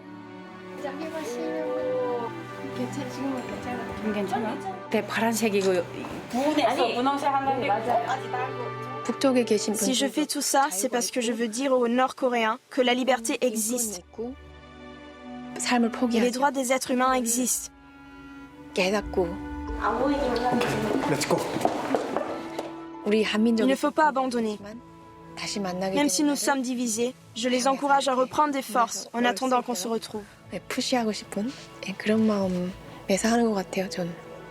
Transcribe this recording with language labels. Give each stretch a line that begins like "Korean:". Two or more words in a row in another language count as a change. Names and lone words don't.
French: Si je fais tout ça, c'est parce que je veux dire aux Nord-Coréens que la liberté existe. Et les droits des êtres humains existent.
Korean: 깨닫고
English: Let's go.
Korean: 우리 한민족
French: Il ne faut pas abandonner.
Korean: 다시 만나게
French: Même si nous
Korean: 되는
French: sommes divisés, je les encourage à reprendre des forces en attendant qu'on se retrouve.
Korean: 푸시하고 싶은 그런 마음에서 하는 것 같아요, 저는.